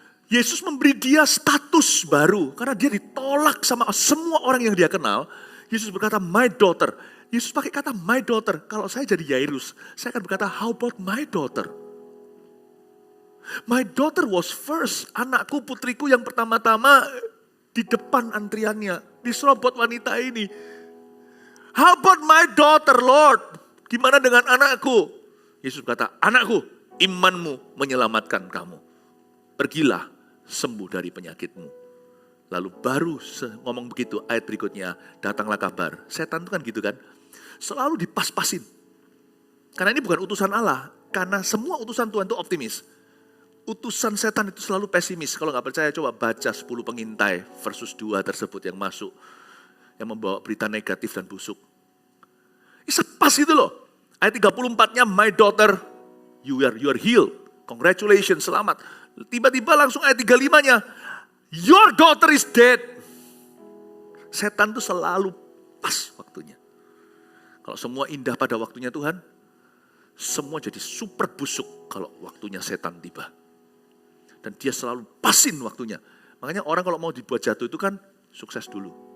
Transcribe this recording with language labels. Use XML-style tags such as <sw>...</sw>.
<id>Yesus memberi dia status baru, karena dia ditolak sama semua orang yang dia kenal. Yesus berkata,</id> <en>my daughter.</en> <id>Yesus pakai kata my daughter. Kalau saya jadi Yairus, saya akan berkata,</id> <en>how about my daughter? My daughter was first.</en> <id>Anakku, putriku yang pertama-tama di depan antriannya. Diserobot wanita ini.</id> <en>How about my daughter, Lord?</en> <id>Gimana dengan anakku? Yesus berkata, anakku, imanmu menyelamatkan kamu. Pergilah, sembuh dari penyakitmu. Lalu baru ngomong begitu, ayat berikutnya, datanglah kabar. Setan itu kan gitu kan, selalu dipas-pasin. Karena ini bukan utusan Allah, karena semua utusan Tuhan itu optimis. Utusan setan itu selalu pesimis. Kalau nggak percaya coba baca 10 pengintai versus 2 tersebut yang masuk. Yang membawa berita negatif dan busuk. Ini sepas itu loh. Ayat 34-nya,</id> <en>my daughter, you are healed. Congratulations,</en> <id>selamat. Tiba-tiba langsung ayat 35-nya,</id> <en>your daughter is dead.</en> <id>Setan itu selalu pas waktunya. Kalau semua indah pada waktunya Tuhan, semua jadi super busuk kalau waktunya setan tiba. Dan dia selalu pasin waktunya. Makanya orang kalau mau dibuat jatuh itu kan sukses dulu.</id>